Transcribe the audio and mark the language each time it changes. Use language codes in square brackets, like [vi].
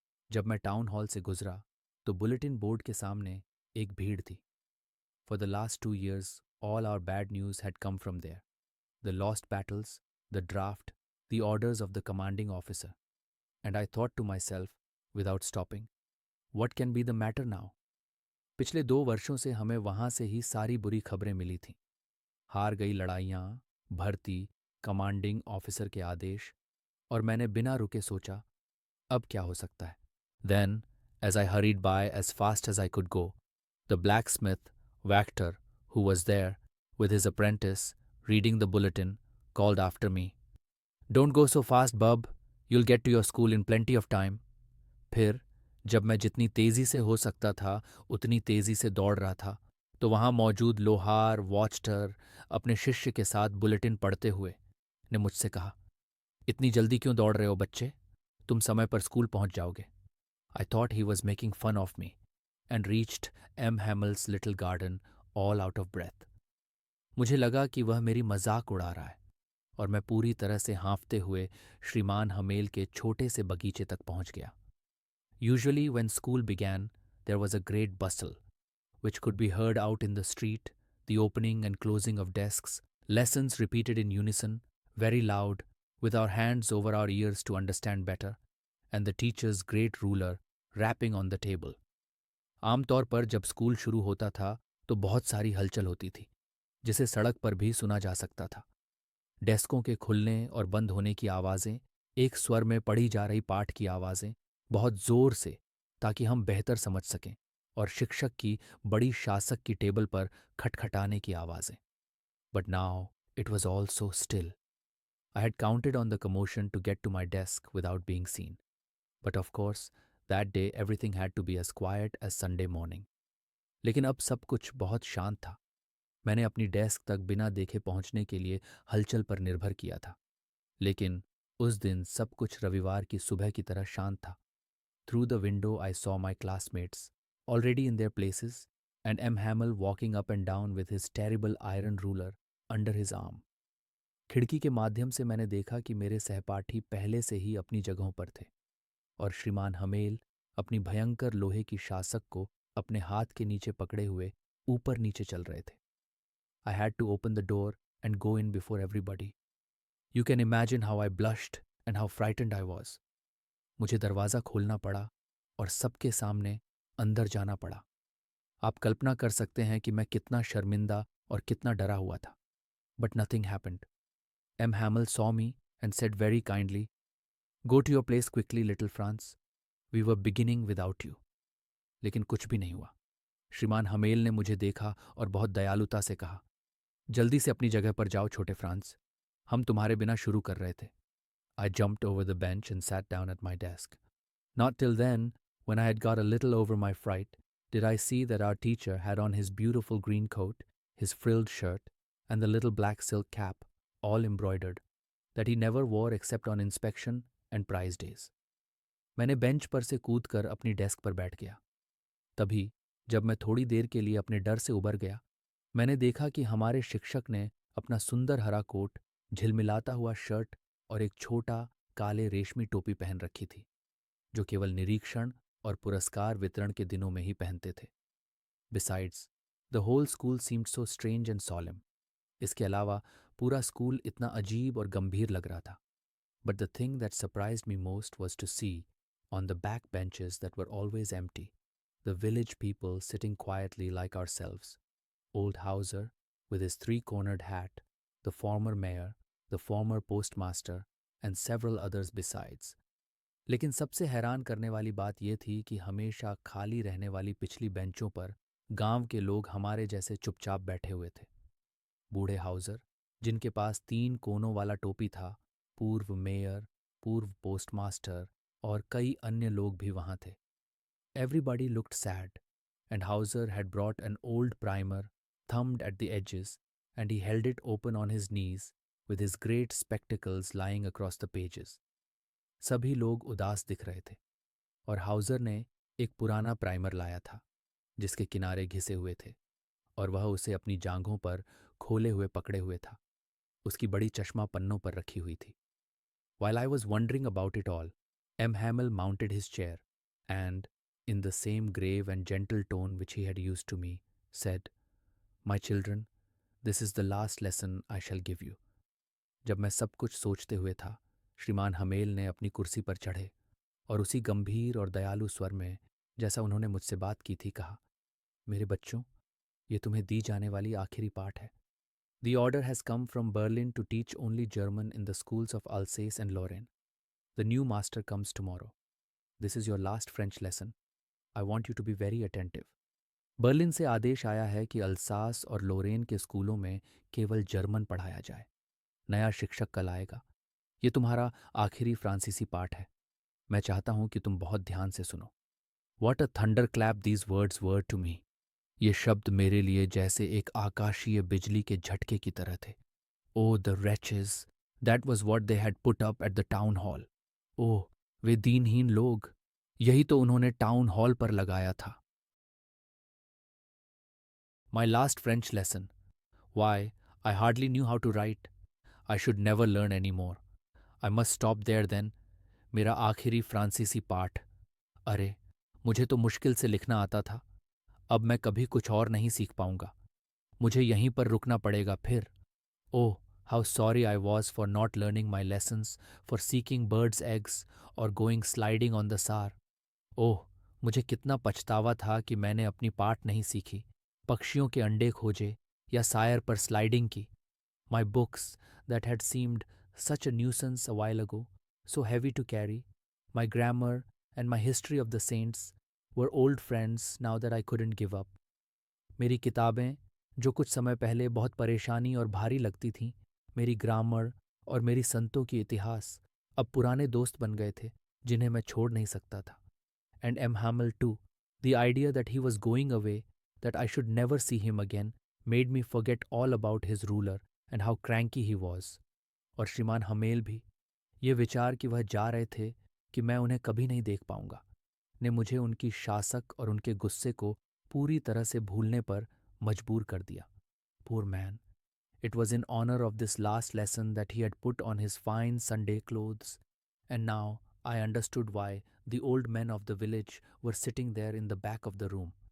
[hi] जब मैं town hall से गुजरा, तो बुलेटिन बोर्ड के सामने एक भीड़ थी। [en] For the last 2 years, all our bad news had come from there. The lost battles, the draft, the orders of the commanding officer. And I thought to myself, without stopping, what can be the matter now? [hi] पिछले 2 वर्षों से हमें वहां से ही सारी बुरी खबरें मिली थीं। हार गई लड़ाइयाँ, भर्ती, कमांडिंग ऑफिसर के आदेश, और मैंने बिना रुके सोचा, अब क्या हो सकता है? [en] Then, as I hurried by as fast as I could go, the blacksmith, Wachter, who was there, with his apprentice, reading the bulletin, called after me, "Don't go so fast, bub. You'll get to your school in plenty of time." [hi] फिर जब मैं जितनी तेजी से हो सकता था उतनी तेजी से दौड़ रहा था, तो वहां मौजूद लोहार वॉचटर अपने शिष्य के साथ बुलेटिन पढ़ते हुए ने मुझसे कहा, "इतनी जल्दी क्यों दौड़ रहे हो बच्चे? तुम समय पर स्कूल पहुंच जाओगे." [en] I thought he was making fun of me and reached M. Hamel's little garden all out of breath. [hi] मुझे लगा कि वह मेरी मजाक उड़ा रहा है और मैं पूरी तरह से हाँफते हुए श्रीमान हमेल के छोटे से बगीचे तक पहुंच गया। [en] Usually when school began, there was a great bustle, which could be heard out in the street, the opening and closing of desks, lessons repeated in unison, very loud, with our hands over our ears to understand better, and the teacher's great ruler rapping on the table. [hi] आमतौर पर जब school शुरू होता था तो बहुत सारी हलचल होती थी, जिसे सड़क पर भी सुना जा सकता था। डेस्कों के खुलने और बंद होने की आवाज़ें, एक स्वर में पढ़ी जा रही पाठ की आवाज़ें, बहुत ज़ोर से, ताकि हम बेहतर समझ सकें, और शिक्षक की बड़ी शासक की टेबल पर खटखटाने की आवाज़ें। [en] But now it was all so still. I had counted on the commotion to get to my desk without being seen. But of course, that day everything had to be as quiet as Sunday morning. [hi] लेकिन अब सब कुछ बहुत शांत था। मैंने अपनी desk तक बिना देखे पहुंचने के लिए हलचल पर निर्भर किया था। लेकिन उस दिन सब कुछ रविवार की सुबह की तरह शांत था। [en] Through the window I saw my classmates, already in their places, and M. Hamel walking up and down with his terrible iron ruler under his arm. [hi] खिड़की के माध्यम से मैंने देखा कि मेरे सहपाठी पहले से ही अपनी जगहों पर थे और श्रीमान हमेल अपनी भयंकर लोहे की शासक को अपने हाथ के नीचे पकड़े हुए ऊपर नीचे चल रहे थे. [en] I had to open the door and go in before everybody. You can imagine how I blushed and how frightened I was. [hi] मुझे दरवाज़ा खोलना पड़ा और सबके सामने अंदर जाना पड़ा. आप कल्पना कर सकते हैं कि मैं कितना शर्मिंदा और कितना डरा हुआ था. [en] But nothing happened. M. Hamel saw me and said very kindly, "Go to your place quickly, little Franz. We were beginning without you." [hi] लेकिन कुछ भी नहीं हुआ. श्रीमान हमेल ने मुझे देखा और बहुत दयालुता से कहा, "जल्दी से अपनी जगह पर जाओ छोटे फ्रांस. हम तुम्हारे बिना शुरू कर रहे थे." [en] I jumped over the bench and sat down at my desk. Not till then, when I had got a little over my fright, did I see that our teacher had on his beautiful green coat, his frilled shirt, and the little black silk cap, all embroidered, that he never wore except on inspection and prize days. [hi] मैंने bench पर से कूदकर अपनी desk पर बैठ गया. तभी जब मैं थोड़ी देर के लिए अपने डर से उबर गया, मैंने देखा कि हमारे शिक्षक ने अपना सुंदर हरा कोट, झिलमिलाता हुआ शर्ट और एक छोटा काले रेशमी टोपी पहन रखी थी, जो केवल निरीक्षण और पुरस्कार वितरण के दिनों में ही पहनते थे. [en] Besides, the whole school seemed so strange and solemn. [hi] इसके अलावा पूरा स्कूल इतना अजीब और गंभीर लग रहा था. [en] But the thing that surprised me most was to see, on the back benches that were always empty, the village people sitting quietly like ourselves. Old Hauser, with his three-cornered hat, the former mayor, the former postmaster, and several others besides. [hi] लेकिन सबसे हैरान करने वाली बात यह थी कि हमेशा खाली रहने वाली पिछली बेंचों पर गांव के लोग हमारे जैसे चुपचाप बैठे हुए थे. बूढ़े हाउसर, जिनके पास 3 कोनों वाला टोपी था, पूर्व मेयर, पूर्व पोस्टमास्टर और कई अन्य लोग भी वहां थे. [en] Everybody looked sad, and Hauser had brought an old primer, thumbed at the edges, and he held it open on his knees, with his great spectacles lying across the pages. [hi] सभी लोग उदास दिख रहे थे, और हाउजर ने एक पुराना प्राइमर लाया था, जिसके किनारे घिसे हुए थे, और वह उसे अपनी जांघों पर खोले हुए पकड़े हुए था. उसकी बड़ी चश्मा पन्नों पर रखी हुई थी. [en] While I was wondering about it all, M. Hamel mounted his chair and, in the same grave and gentle tone which he had used to me, said, "My children, this is the last lesson I shall give you." [hi] जब मैं सब कुछ सोचते हुए था, श्रीमान humble ने अपनी कुर्सी पर चढ़े और उसी गंभीर और दयालु स्वर में, जैसा उन्होंने मुझसे बात की थी, कहा, "मेरे बच्चों, ये तुम्हें दी जाने वाली आखिरी पाठ है. [en] The order has come from Berlin to teach only German in the schools of Alsace and Lorraine. The new master comes tomorrow. This is your last French lesson. I want you to be very attentive." [hi] Berlin से आदेश आया है कि Alsace और लोरेन के स्कूलों में केवल German पढ़ाया जाए. नया शिक्षक कल आएगा. ये तुम्हारा आखिरी फ्रांसीसी पाठ है. मैं चाहता हूं कि तुम बहुत ध्यान से सुनो. [en] What a thunderclap these words were to me. [hi] ये शब्द मेरे लिए जैसे एक आकाशीय बिजली के झटके की तरह थे. [en] Oh, the wretches! That was what they had put up at the town hall. [hi] ओह, वे दीनहीन लोग! यही तो उन्होंने टाउन हॉल पर लगाया था. [en] My last French lesson. Why, I hardly knew how to write. I should never learn any more. I must stop there then. [hi] मेरा आखिरी फ्रांसीसी पाठ. अरे, मुझे तो मुश्किल से लिखना आता था. अब मैं कभी कुछ और नहीं सीख पाऊंगा. मुझे यहीं पर रुकना पड़ेगा फिर. [en] Oh, how sorry I was for not learning my lessons, for seeking birds' eggs or going sliding on the Saar. [hi] ओह, मुझे कितना पछतावा था कि मैंने अपनी पाठ नहीं सीखी, पक्षियों के अंडे खोजे या सायर पर स्लाइडिंग की. [en] My books, that had seemed such a nuisance a while ago, so heavy to carry, my grammar and my history of the saints, were old friends now that I couldn't give up. [hi] मेरी किताबें, जो कुछ समय पहले बहुत परेशानी और भारी लगती थीं, मेरी ग्रामर और मेरी संतों की इतिहास, अब पुराने दोस्त बन गए थे, जिन्हें मैं छोड़ नहीं सकता था. [en] And M. Hamel too, the idea that he was going away, that I should never see him again, made me forget all about his ruler and how cranky he was. [hi] और श्रीमान हमेल भी, ये विचार कि वह जा रहे थे कि मैं उन्हें कभी नहीं देख पाऊंगा, ने मुझे उनकी शासक और उनके गुस्से को पूरी तरह से भूलने पर मजबूर कर दिया। [en] Poor man. It was in honor of this last lesson that he had put on his fine Sunday clothes, and now I understood why the old men of the village were sitting there in the back of the room.